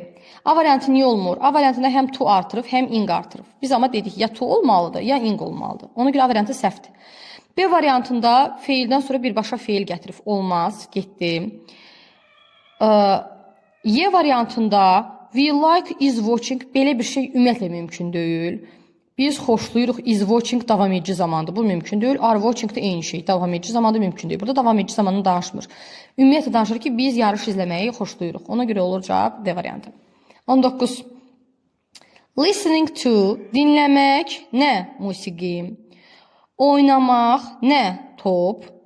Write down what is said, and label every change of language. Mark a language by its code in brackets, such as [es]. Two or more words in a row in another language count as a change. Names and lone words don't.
[az] A variantı niyə olmur? A variantında həm to artırıb, həm ing artırıb. Biz amma dedik ya to olmalıdır, ya ing olmalıdır. Ona görə A variantı səhvdir. B variantında feildən sonra birbaşa feil gətirib olmaz, getdi. Y variantında [en] we like is watching [az] belə bir şey ümumiyyətlə mümkün deyil. Biz xoşlayırıq [en] is watching [az] davam edici zamandır. Bu mümkün deyil. [en] Are watching [az] da eyni şey. Davam edici zamanda mümkün deyil. Burada davam edici zamanını danışmır. Ümumiyyətlə danışır ki, biz yarış izləməyi xoşlayırıq. Ona görə olur cavab D variantı. 19. [en] Listening to, [az] dinləmək, nə? Musiqi. Oynamaq, nə? Top.